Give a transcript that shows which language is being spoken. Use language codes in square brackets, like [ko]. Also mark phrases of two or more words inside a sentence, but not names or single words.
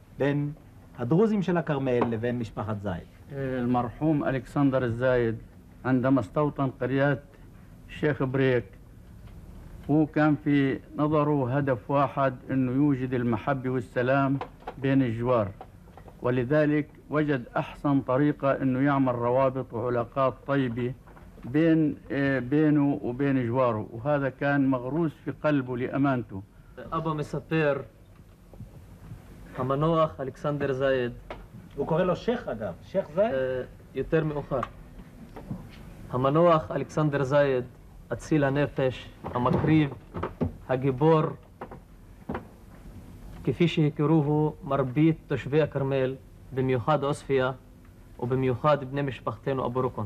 [he] בין הדרוזים של הכרמל לבין משפחת זייד. [ar] المرحوم ألكسندر الزايد عندما استوطن قرية الشيخ بريك هو كان في نظره هدف واحد انه يوجد المحبة والسلام بين الجوار، ولذلك وجد احسن طريقة انه يعمل روابط وعلاقات طيبة بينه وبين جواره، وهذا كان مغروس في قلبه لأمانته. [he] أبا מספר, המנוח אלכסנדר זייד, הוא קורא לו שייח אגב, שייח זייד? יותר מאוחר. המנוח אלכסנדר זייד, אציל הנפש, המקריב, הגיבור, כפי שהכירוהו מרבית תושבי הכרמל, במיוחד עוספיא ובמיוחד בני משפחתנו אבו רוקון.